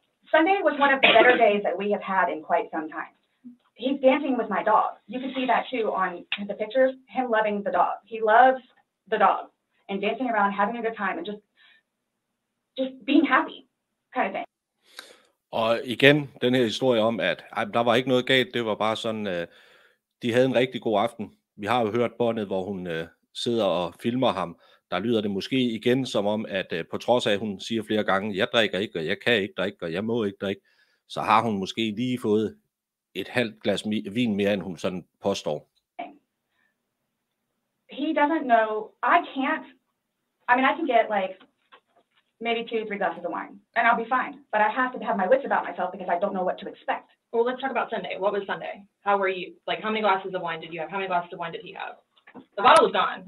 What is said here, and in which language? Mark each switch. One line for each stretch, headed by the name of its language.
English: Sunday was one of the better days that we have had in quite some time. He's dancing with my dog. You can see that too on the pictures, him loving the dog. He loves the dog and dancing around, having a good time and just being happy kind of thing.
Danish: Og igen, den her historie om, at der var ikke noget galt, det var bare sådan, de havde en rigtig god aften. Vi har jo hørt båndet, hvor hun sidder og filmer ham. Der lyder det måske igen som om, at på trods af, at hun siger flere gange, jeg drikker ikke, og jeg kan ikke drikke, og jeg må ikke drikke, så har hun måske lige fået et halvt glas vin mere, end hun sådan påstår.
English: He doesn't know, I can get like maybe 2-3 glasses of wine, and I'll be fine. But I have to have my wits about myself because I don't know what to expect. Well, let's talk about Sunday. What was Sunday? How were you? Like, how many glasses of wine did you have? How many glasses of wine did he have? The bottle was gone.